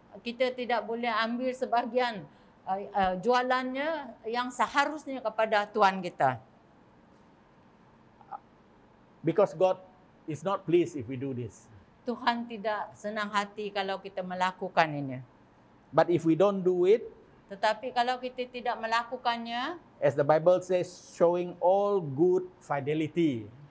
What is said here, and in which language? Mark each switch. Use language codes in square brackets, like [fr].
[ms] Kita tidak boleh ambil sebahagian jualannya yang seharusnya kepada tuan kita. [en] Because God is not pleased if we do this. [ms] Tuhan tidak senang hati kalau kita melakukan ini. [en] But if we don't do it, [ms] Tetapi kalau kita tidak melakukannya, [en] as the Bible says, showing all good fidelity,